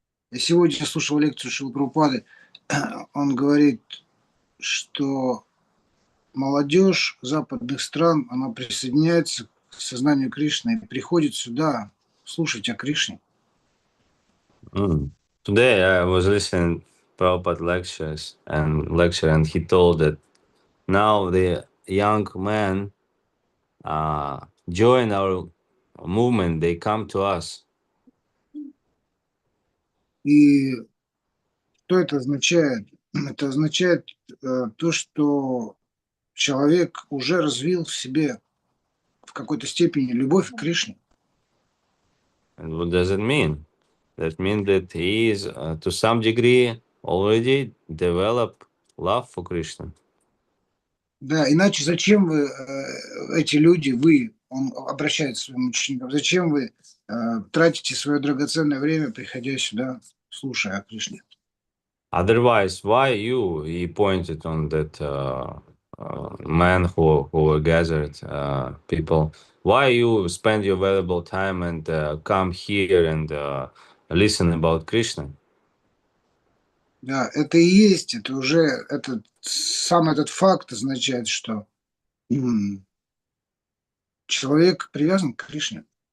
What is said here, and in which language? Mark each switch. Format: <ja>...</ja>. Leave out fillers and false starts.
<ru>Я сегодня слушал лекцию Шрилы Прабхупады. Он говорит, что молодежь западных стран, она присоединяется к сознанию Кришны и приходит сюда слушать о Кришне.</ru> <en>Today I was listening to Prabhupada lecture, and he told that now the young men join our movement, they come to us.</en> <ru>И что это означает? Это означает то, что человек уже развил в себе в какой-то степени любовь к Кришне.</ru> <en>And what does it mean? That means that he is, to some degree, already developed love for Krishna.</en> <ru>Да, иначе зачем вы, эти люди, он обращается к своим ученикам, зачем вы тратите свое драгоценное время, приходя сюда, слушая о Кришне?</ru> <en>Otherwise, why you? He pointed on that man who were gathered, people. Why you spend your valuable time and come here and listen about Krishna?</en> <ru>Да, это и есть, это уже, сам этот факт означает, что человек привязан к Кришне.</ru>